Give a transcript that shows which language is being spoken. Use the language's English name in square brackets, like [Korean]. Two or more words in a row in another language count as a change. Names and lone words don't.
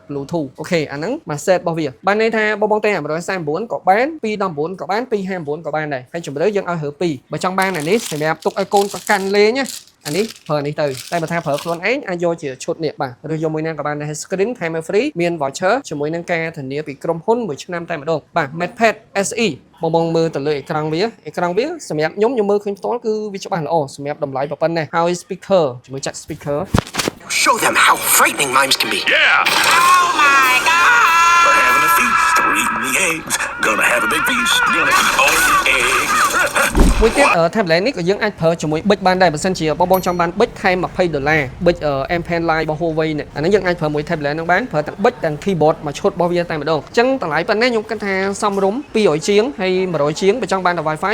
[Khmer] bluetooth អូខេអាហ្នឹងមួយ set របស់វាបានន័យថាបងតែ139ក៏បាន219ក៏បាន259ក៏បានដែរហើយជម្រើសយើងឲ្យរើពីបើចង់បានអានេះសម្រាប់ទុកឲ្យកូនប្រកាន់លេងណាអានេះប្រើនេះទៅតែបើថាប្រើខ្លួនឯងអាចយកជាឈុតនេះបាទឬយកមួយណាក៏បានដែរ [English] screen timer free [Khmer] មាន voucher ជាមួយនឹងការធានាពីក្រុមហ៊ុន1ឆ្នាំតែម្ដងបាទ MatePad SE បងមើលទៅលើអេក្រង់វាសម្រាប់ខ្ញុំមើលឃើញផ្ទាល់គឺវាច្បាស់ល្អសម្រាប់តម្លៃប៉ុណ្ណេះហើយ speaker ជាមួយចាក់ speaker [English] Show them how frightening mimes can be. Yeah. Oh my god. We're having a feast. We're eating the eggs. Gonna have a big feast. Gonna eat all the eggs. [Khmer] មួយទៀត tablet នេះក៏យើងអាចប្រើជាមួយប៊ិចបានដែរបើសិនជាបងចង់បានប៊ិចថែម$20ប៊ិច M Pen Line របស់ Huawei នេះអានេះយើងអាចប្រើមួយ tablet ហ្នឹងបានប្រើទាំងប៊ិចទាំង keyboard មួយឈុតរបស់វាតែម្ដងអញ្ចឹងតម្លៃប៉ុណ្ណេះខ្ញុំគិតថាសមរម្យ200ជាងហើយ100ជាងបើចង់បានតែ Wi-Fi